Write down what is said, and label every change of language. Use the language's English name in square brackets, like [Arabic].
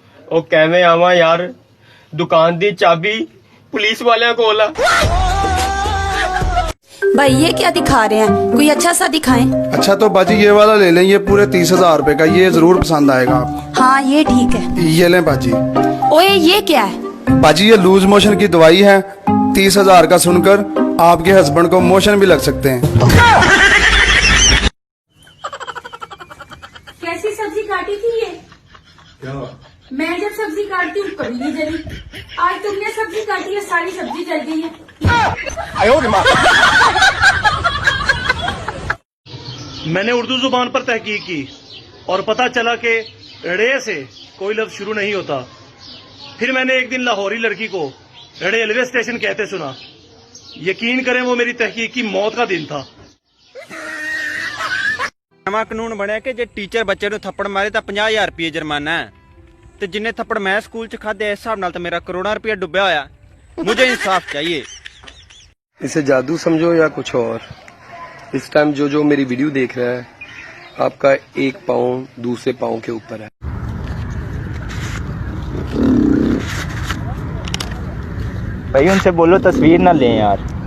[Punjabi] ਉਹ ਕਿਵੇਂ ਆਵਾਂ ਯਾਰ, ਦੁਕਾਨ ਦੀ ਚਾਬੀ ਪੁਲਿਸ ਵਾਲਿਆਂ ਕੋਲ ਆ। [Hindi] भाई ये क्या दिखा रहे हैं, कोई अच्छा सा दिखाएं। अच्छा तो बाजी ये वाला ले लें, ये पूरे 30,000 रुपए का, ये जरूर पसंद आएगा आपको। हाँ ये ठीक है। ये लें बाजी। ओए ये क्या है? बाजी ये लूज मोशन की दवाई है। 30,000 का सुनकर आपके हस्बैंड को मोशन भी लग सकते हैं। कैसी सब्जी काटी थी ये? क्या? मैं जब सब्जी काटती हूँ कभी नहीं जली, आज तुमने सब्जी काटी है सारी सब्जी जल गई है। मैंने उर्दू जुबान पर तहकीक की और पता चला कि रे से कोई लफ्ज शुरू नहीं होता। फिर मैंने एक दिन लाहौरी लड़की को रेलवे स्टेशन कहते सुना। यकीन करें वो मेरी तहकीक की मौत का दिन था। [Punjabi] नवा कानून बनया कि जे टीचर बच्चे ਨੂੰ ਥੱਪੜ ਮਾਰੇ ਤਾਂ 50,000 ਰੁਪਏ ਜੁਰਮਾਨਾ ਹੈ, ਤੇ ਜਿੰਨੇ ਥੱਪੜ ਮੈਂ ਸਕੂਲ 'ਚ ਖਾਦੇ ਇਸ ਹਿਸਾਬ ਨਾਲ ਤਾਂ ਮੇਰਾ ਕਰੋੜਾਂ ਰੁਪਏ ਡੁੱਬਿਆ ਹੋਇਆ। [Hindi] मुझे इंसाफ चाहिए। इसे जादू समझो या कुछ और, इस टाइम जो मेरी वीडियो देख रहा है, आपका एक पाँव दूसरे पाँव के ऊपर है। भाई उनसे बोलो तस्वीर ना लें यार।